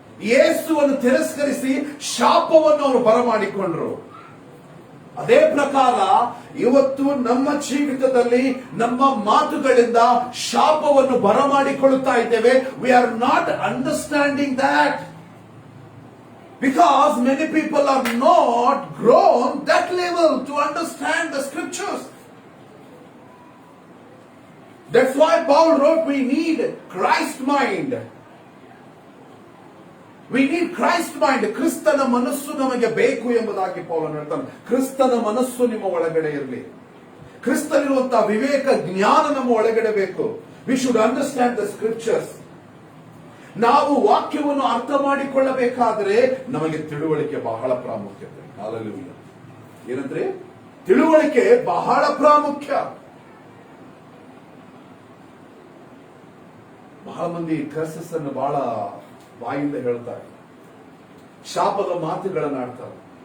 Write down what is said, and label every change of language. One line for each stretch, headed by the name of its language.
Kannada: ಯೇಸುವನ್ನು ತಿರಸ್ಕರಿಸಿ ಶಾಪವನ್ನು ಅವರು ಬರಮಾಡಿಕೊಂಡ್ರು. ಅದೇ ಪ್ರಕಾರ ಇವತ್ತು ನಮ್ಮ ಜೀವಿತದಲ್ಲಿ ನಮ್ಮ ಮಾತುಗಳಿಂದ ಶಾಪವನ್ನು ಬರಮಾಡಿಕೊಳ್ಳುತ್ತಾ ಇದ್ದೇವೆ.
English: We are not understanding that because many people are not grown that level to understand the scriptures. That's why Paul wrote, we need Christ mind. We need Christ mind.
Kannada: ಕ್ರಿಸ್ತನ ಮನಸ್ಸು ನಮಗೆ ಬೇಕು ಎಂಬುದಾಗಿ ಪೌಲನು ಹೇಳ್ತಾನೆ. ಕ್ರಿಸ್ತನ ಮನಸ್ಸು ನಿಮ್ಮ ಒಳಗಡೆ ಇರಲಿ. ಕ್ರಿಸ್ತನಿರುವಂತಹ ವಿವೇಕ ಜ್ಞಾನ ನಮ್ಮ ಒಳಗಡೆ ಬೇಕು.
English: We should understand the scriptures.
Kannada: ನಾವು ವಾಕ್ಯವನ್ನು ಅರ್ಥ ಮಾಡಿಕೊಳ್ಳಬೇಕಾದರೆ ನಮಗೆ ತಿಳುವಳಿಕೆ ಬಹಳ ಪ್ರಾಮುಖ್ಯತೆ. ಹಲ್ಲೆಲೂಯಾ. ಏನಂದ್ರೆ ತಿಳುವಳಿಕೆ ಬಹಳ ಪ್ರಾಮುಖ್ಯ. ಬಹಳ ಮಂದಿ ಕರ್ಸಸ್ ಅನ್ನು ಬಹಳ ಬಾಯಿಂದ ಹೇಳ್ತಾರೆ, ಶಾಪದ ಮಾತುಗಳನ್ನು ಆಡ್ತಾರೆ.